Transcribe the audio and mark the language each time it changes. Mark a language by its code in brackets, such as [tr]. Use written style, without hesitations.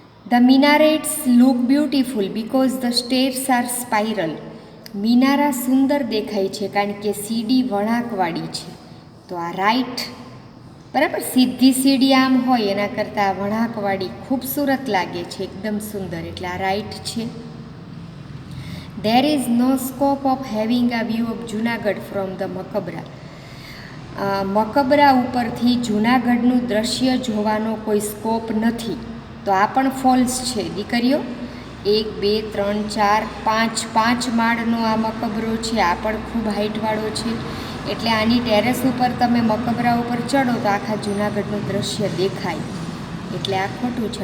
[en] The minarets look beautiful because the stairs are spiral. [gu] મિનારા સુંદર દેખાય છે કારણ કે સીડી વળાંકવાળી છે. તો આ રાઈટ. બરાબર, સીધી સીડી આમ હોય એના કરતાં વળાંકવાળી ખૂબસૂરત લાગે છે, એકદમ સુંદર, એટલે આ રાઈટ છે. [en] There is no scope of having a view of Junagadh from the maqbara. [gu] મકબરા ઉપરથી જૂનાગઢનું દ્રશ્ય જોવાનો કોઈ સ્કોપ નથી. તો આ પણ ફોલ્સ છે દીકરીઓ. 1 2 3 4 5 5 માળનો આ મકબરો છે, આ પણ ખૂબ હાઇટવાળો છે. એટલે આની ટેરેસ ઉપર તમે મકબરા ઉપર ચડો તો આખા જૂનાગઢનું દ્રશ્ય દેખાય, એટલે આ ખોટું છે.